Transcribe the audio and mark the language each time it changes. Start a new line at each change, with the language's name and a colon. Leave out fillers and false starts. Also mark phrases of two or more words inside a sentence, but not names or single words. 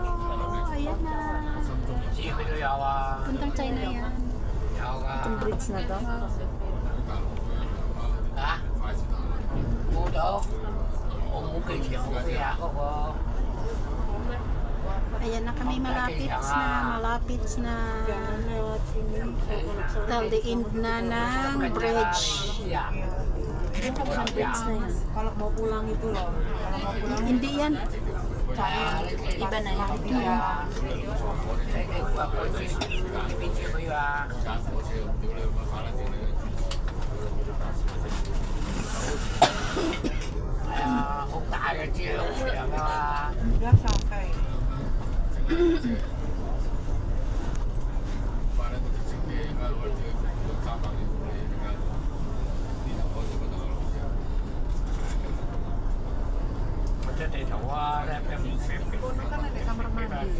Filipino: Ayan na. Tontang China yan. Itong bridge na to. Ayan na kami malapit na
English: till the end
Filipino: na ng bridge. Yung kabilang bridge na yan.
Indonesian: Kalau mau pulang itu loh. Kalau mau pulang
Filipino: Hindi yan. Iba na yan.
Indonesian: udah sampai. Kan ada kamar mandi.